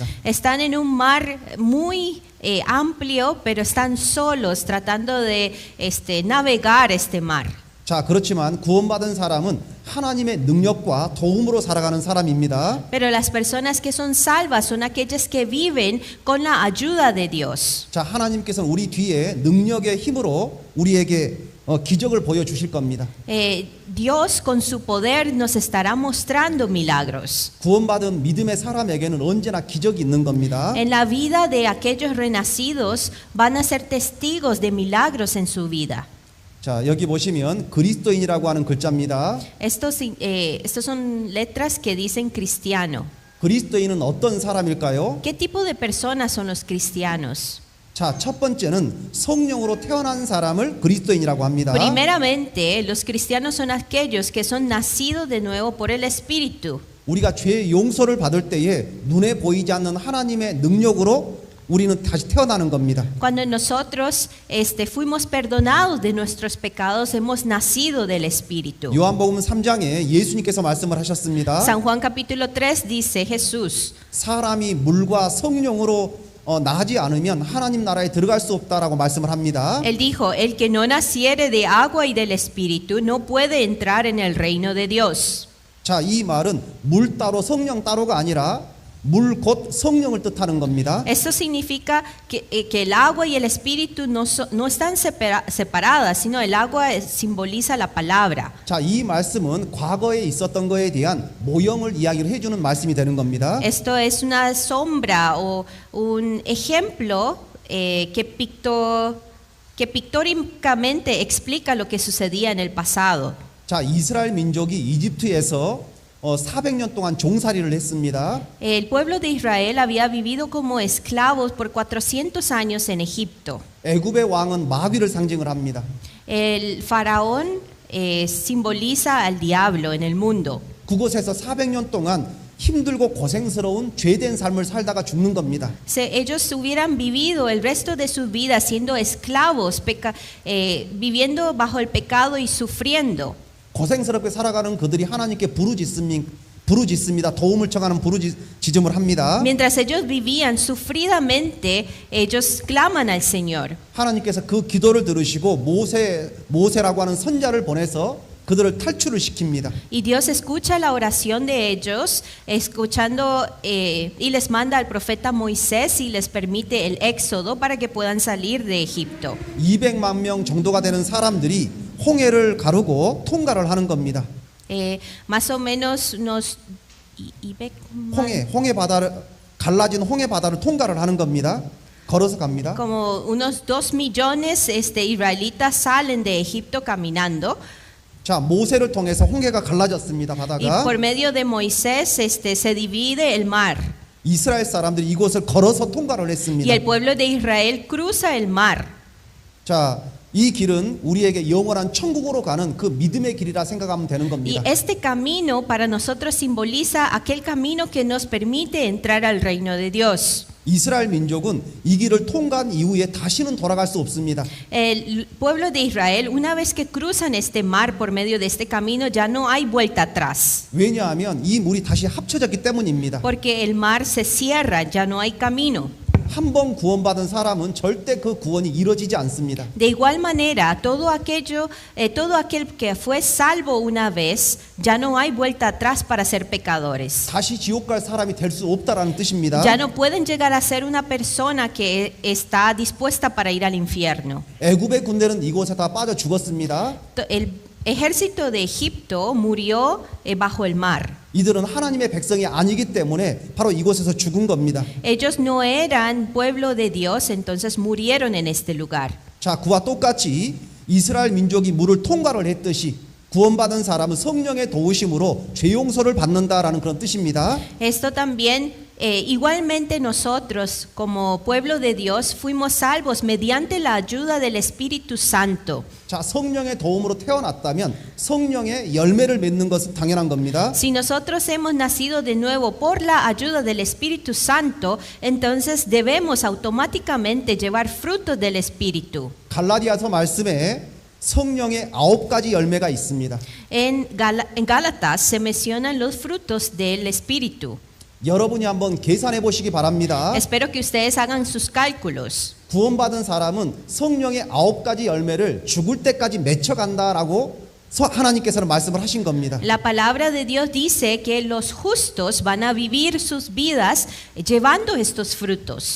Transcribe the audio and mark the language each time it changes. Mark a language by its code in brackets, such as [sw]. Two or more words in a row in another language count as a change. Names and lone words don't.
[es] Están en un mar muy amplio, pero están solos tratando de navegar este mar. [ko] 자, 그렇지만 구원받은 사람은 하나님의 능력과 도움으로 살아가는 사람입니다. [es] Pero las personas que son salvas son aquellas que viven con la ayuda de Dios. [ko] 자, 하나님께서는 우리 뒤에 능력의 힘으로 우리에게 기적을 보여주실 겁니다. [es] Dios con su poder nos estará mostrando milagros. [ko] 구원받은 믿음의 사람에게는 언제나 기적이 있는 겁니다. [es] En la vida de aquellos renacidos van a ser testigos de milagros en su vida. [ko] 자, 여기 보시면 그리스도인이라고 하는 글자입니다. [es] Estos son letras que dicen cristiano. [ko] 그리스도인은 어떤 사람일까요? [es] ¿Qué tipo de personas son los cristianos? [ko] 자, 첫 번째는 성령으로 태어난 사람을 그리스도인이라고 합니다. [es] Primeramente, los cristianos son aquellos que son nacidos de nuevo por el Espíritu. [ko] 우리가 죄의 용서를 받을 때에 눈에 보이지 않는 하나님의 능력으로 우리는 다시 태어나는 겁니다. [es] Cuando nosotros fuimos perdonados de nuestros pecados, hemos nacido del Espíritu. [ko] 요한복음 3장에 예수님께서 말씀을 하셨습니다. [es] San Juan capítulo 3 dice Jesús, [ko] 사람이 물과 성령으로 나지 않으면 하나님 나라에 들어갈 수 없다라고 말씀을 합니다. [es] Él dijo, el que no naciere de agua y del Espíritu no puede entrar en el reino de Dios. [ko] 자, 이 말은 물 따로 성령 따로가 아니라 물 곧 성령을 뜻하는 겁니다. [es] Esto significa que el agua y el Espíritu no están separadas, sino el agua simboliza la palabra. [ko] 자, 이 말씀은 과거에 있었던 거에 대한 모형을 이야기를 해주는 말씀이 되는 겁니다. [es] Esto es una sombra o un ejemplo que pictóricamente explica lo que sucedía en el pasado. [ko] 자, 이스라엘 민족이 이집트에서 400년 동안 종살이를 했습니다. [es] El pueblo de Israel había vivido como esclavos por 400 años en Egipto. [ko] 애굽의 왕은 마귀를 상징을 합니다. [es] El faraón simboliza al diablo en el mundo. [ko] 그곳에서 400년 동안 힘들고 고생스러운 죄된 삶을 살다가 죽는 겁니다. [es] Ellos hubieran vivido el resto de su vida siendo esclavos, viviendo bajo el pecado y sufriendo. [ko] 고생스럽게 살아가는 그들이 하나님께 부르짖습니다. 도움을 청하는 부르짖음을 합니다. [es] Mientras ellos vivían sufridamente, ellos claman al Señor. [ko] 하나님께서 그 기도를 들으시고 모세라고 하는 선자를 보내서 그들을 탈출을 시킵니다. [es] Y Dios escucha la oración de ellos, y les manda al profeta Moisés y les permite el éxodo para que puedan salir de Egipto. [ko] 200만 명 정도가 되는 사람들이 홍해를 가르고 통과를 하는 겁니다. [es] Más o menos unos [ko] 홍해 바다를 갈라진 홍해 바다를 통과를 하는 겁니다. 걸어서 갑니다. [es] como unos 2 millones israelitas salen de Egipto caminando. [ko] 자, 모세를 통해서 홍해가 갈라졌습니다. Y 바다가. [es] por medio de Moisés se divide el mar. [ko] 이스라엘 사람들이 이곳을 걸어서 통과를 Y 했습니다. [es] el pueblo de Israel cruza el mar. [ko] 자, 이 길은 우리에게 영원한 천국으로 가는 그 믿음의 길이라 생각하면 되는 Y 겁니다. [es] este camino para nosotros simboliza aquel camino que nos permite entrar al reino de Dios. [ko] 이스라엘 민족은 이 길을 통과한 이후에 다시는 돌아갈 수 없습니다. [es] El pueblo de Israel, una vez que cruzan este mar por medio de este camino, ya no hay vuelta atrás. [ko] 왜냐하면 이 물이 다시 합쳐졌기 때문입니다. [es] Porque el mar se cierra, ya no hay camino. [ko] 한 번 구원받은 사람은 절대 그 구원이 이루어지지 않습니다. [es] De igual manera, todo aquel que fue salvo una vez, ya no hay vuelta atrás para ser pecadores. [ko] 다시 지옥 갈 사람이 될 수 없다라는 뜻입니다. [es] Ya no pueden llegar a ser una persona que está dispuesta para ir al infierno. [ko] 애굽의 군대는 이곳에 다 빠져 죽었습니다. [es] El ejército de Egipto murió bajo el mar. [ko] 이들은 하나님의 백성이 아니기 때문에 바로 이곳에서 죽은 겁니다. [es] Ellos no eran pueblo de Dios, entonces murieron en este lugar. [ko] 자, 그와 똑같이 이스라엘 민족이 물을 통과를 했듯이 구원받은 사람은 성령의 도우심으로 죄 용서를 받는다라는 그런 뜻입니다. [es] Esto también, igualmente nosotros como pueblo de Dios fuimos salvos mediante la ayuda del Espíritu Santo. [ko] 자, 성령의 도움으로 태어났다면 성령의 열매를 맺는 것은 당연한 겁니다. [es] Si nosotros hemos nacido de nuevo por la ayuda del Espíritu Santo, entonces debemos automáticamente llevar frutos del Espíritu. [ko] 갈라디아서 말씀에 성령의 9가지 열매가 있습니다. [es] En Gálatas se mencionan los frutos del Espíritu. [ko] 여러분이 한번 계산해 보시기 바랍니다. [es] Espero que ustedes hagan sus cálculos. [ko] 구원받은 사람은 성령의 9가지 열매를 죽을 때까지 맺혀간다라고 하나님께서는 말씀을 하신 겁니다. [es] La palabra de Dios dice que los justos van a vivir sus vidas llevando estos frutos.